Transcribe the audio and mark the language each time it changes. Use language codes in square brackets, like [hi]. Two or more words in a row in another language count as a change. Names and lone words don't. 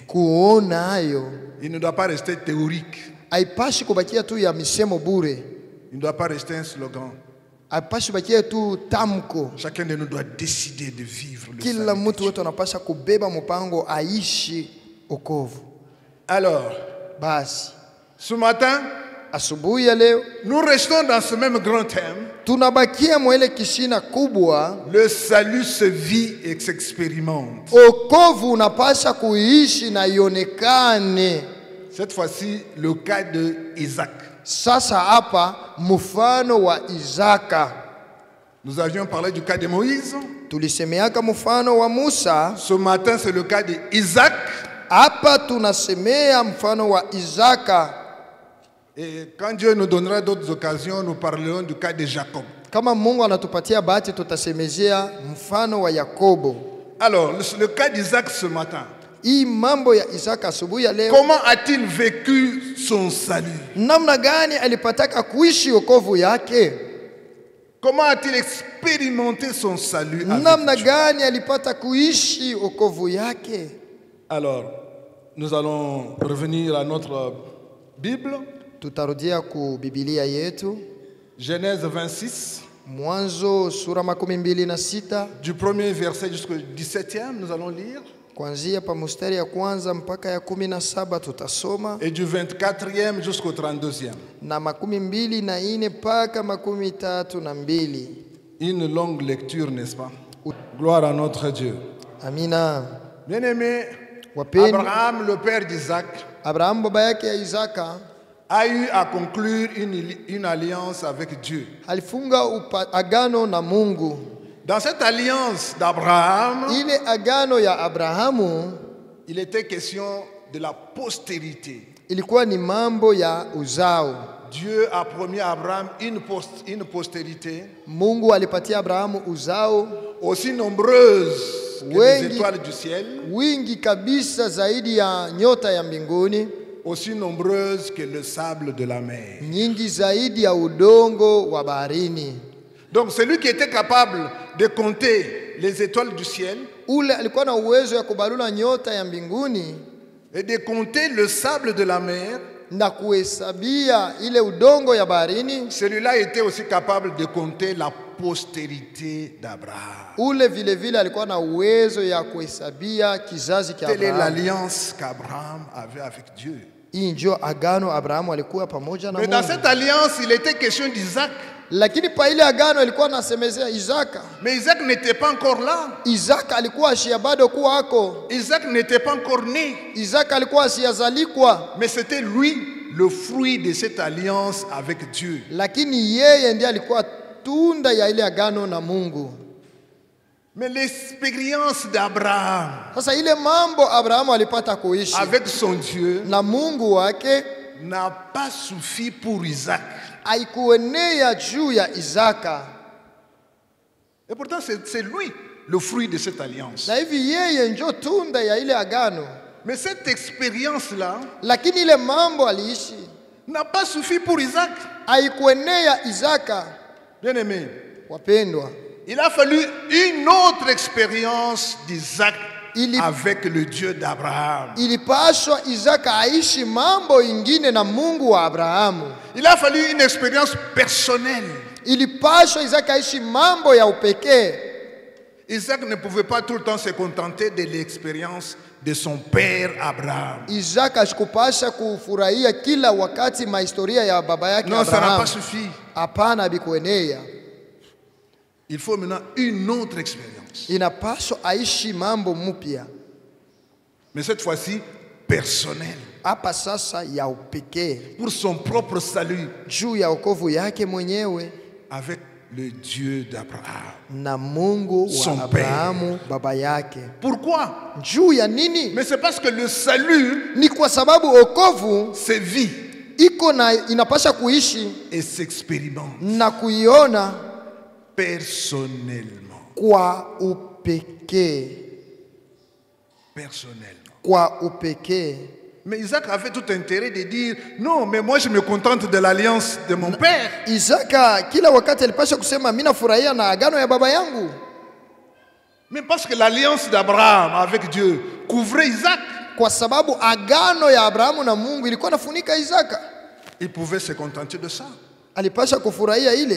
[sw] kuona hayo. [fr] Il ne doit pas rester théorique. [sw] Haipashi kubakia tu ya misemo bure, [fr] Il ne doit pas rester un slogan. [sw] haipashi bakia tu tamko. [fr] Chacun de nous doit décider de vivre le [sw] Kila [fr] salut. [sw] mtu wetu anapasha kubeba mpango aishi wokovu. [fr] Alors, [sw] Basi [fr] ce matin, [sw] asubuhi ya leo [fr] nous restons dans ce même grand thème. [sw] tunabakia mwele kishina kubwa. [fr] Le salut se vit et s'expérimente. [sw] Wokovu unapasha kuishi na ionekane. [fr] Cette fois-ci, le cas de Isaac. [sw] Sasa hapa mfano wa Isaka. [fr] Nous avions parlé du cas de Moïse. [sw] Tulisemeaka mfano wa Musa. [fr] Ce matin, c'est le cas de Isaac. [sw] Hapa tunasemea mfano wa Isaka. [fr] Et quand Dieu nous donnera d'autres occasions, nous parlerons du cas de Jacob. [sw] Kama Mungu anatupatia bahati tutasemezea mfano wa Yakobo. [fr] Alors, le cas d'Isaac ce matin. [sw] Hii mambo ya Isaka asubuhi ya leo. [fr] Comment a-t-il vécu son salut? [sw] Namna gani alipataka kuishi wokovu yake? [fr] Comment a-t-il expérimenté son salut avec [sw] Namna [fr] Dieu? [sw] gani alipata kuishi wokovu yake? [fr] Alors, nous allons revenir à notre Bible. [sw] Tutarudia ku Biblia yetu. [fr] Genèse 26. [sw] Mwanzo sura 26. [fr] Du premier verset jusqu'au 17e, nous allons lire. [sw] Kuanzia pa mstari ya kwanza mpaka ya 17 tutasoma. [fr] Et du 24e jusqu'au 32e. [sw] Na 24 mpaka 32. [fr] Une longue lecture, n'est-ce pas? Gloire à notre Dieu. [sw] Amina. [fr] Bien-aimé, [sw] Wapendwa, [fr] Abraham, le père d'Isaac, [sw] Abraham baba yake ya Isaka [fr] a eu à conclure une alliance avec Dieu. [sw] alifunga agano na Mungu. [fr] Dans cette alliance d'Abraham, [sw] Ile agano ya Abrahamu [fr] il était question de la postérité. [sw] ilikuwa ni mambo ya uzao. [fr] Dieu a promis à Abraham une postérité [sw] Mungu alipatia Abrahamu uzao [fr] aussi nombreuse que les étoiles du ciel, [sw] wingi kabisa zaidi ya nyota ya mbinguni, [fr] aussi nombreuse que le sable de la mer. [sw] nyingi zaidi ya udongo wa baharini. [fr] Donc celui qui était capable de compter les étoiles du ciel [sw] Ule alikuwa na uwezo ya kubalula nyota ya mbinguni [fr] et de compter le sable de la mer, [sw] na kuhesabia ile udongo ya baharini, [fr] celui-là était aussi capable de compter la postérité d'Abraham. [sw] ule vile vile alikuwa na uwezo ya kuhesabia kizazi cha [fr] Telle est [sw] Abrahamu. [fr] l'alliance qu'Abraham avait avec Dieu. [sw] Hii ndio agano Abrahamu alikuwa pamoja na [fr] Mais dans [sw] Mungu. [fr] cette alliance, il était question d'Isaac. [sw] Lakini pa ile agano ilikuwa nasemezea Isaka. [fr] Mais Isaac n'était pas encore là. [sw] Isaka alikuwa ashia bado kuwa ako. [fr] Isaac n'était pas encore né. [sw] Isaka alikuwa asiyazalikwa. [fr] Mais c'était lui le fruit de cette alliance avec Dieu. [sw] Lakini yeye ndiye alikuwa tunda ya ile agano na Mungu. [fr] Mais l'expérience d'Abraham [sw] Sasa ile mambo Abrahamu alipata kuishi [fr] avec son Dieu [sw] na Mungu wake [fr] n'a pas suffi pour Isaac. [sw] haikuenea juu ya Isaka. [fr] Et pourtant, c'est lui le fruit de cette alliance. [sw] Na hivi yeye ndio tunda ya ile agano. [fr] Mais cette expérience-là [sw] Lakini ile mambo aliishi [fr] n'a pas suffi pour Isaac. [sw] haikuenea Isaka. [fr] Bien-aimé, [sw] Wapendwa, [fr] il a fallu une autre expérience d'Isaac Il- avec le Dieu d'Abraham. [sw] ilipaswa Isaka aishi mambo ingine na Mungu wa Abrahamu. [fr] Il a fallu une expérience personnelle. [sw] Ilipaswa Isaka aishi mambo ya upekee. [fr] Isaac ne pouvait pas tout le temps se contenter de l'expérience de son père Abraham. [sw] Isaka asikupasha kufurahia kila wakati mahistoria ya baba yake [fr] Non, ça n'a [sw] Abrahamu. [fr] pas suffi. [sw] Hapana, bikuenea. [fr] Il faut maintenant une autre expérience. [sw] Inapaswa aishi mambo mpya. [fr] Mais cette fois-ci, personnelle. [sw] Hapa sasa ya upekee [fr] Pour son propre salut [sw] juu ya wokovu yake mwenyewe [fr] avec le Dieu d'Abraham. [sw] na Mungu [fr] Son [sw] wa Abrahamu baba yake. [fr] Pourquoi? [sw] Juu ya nini? [fr] Mais c'est parce que le salut, [sw] Ni kwa sababu wokovu [fr] c'est vie [sw] iko na inapasha kuishi [fr] et s'expérimente [sw] na kuiona [fr] personnellement. [sw] kwa upekee. [fr] Personnellement. [sw] Kwa upekee. [fr] Mais Isaac avait tout intérêt de dire, non, mais moi je me contente de l'alliance de mon père. [sw] Isaka kila wakati alipasha kusema mimi nafurahia na agano ya baba yangu. [fr] Mais parce que l'alliance d'Abraham avec Dieu couvrait Isaac, [sw] Kwa sababu agano ya Abrahamu na Mungu ilikuwa nafunika Isaka. [fr] il pouvait se contenter de ça. [sw] Alipasha kufurahia ile,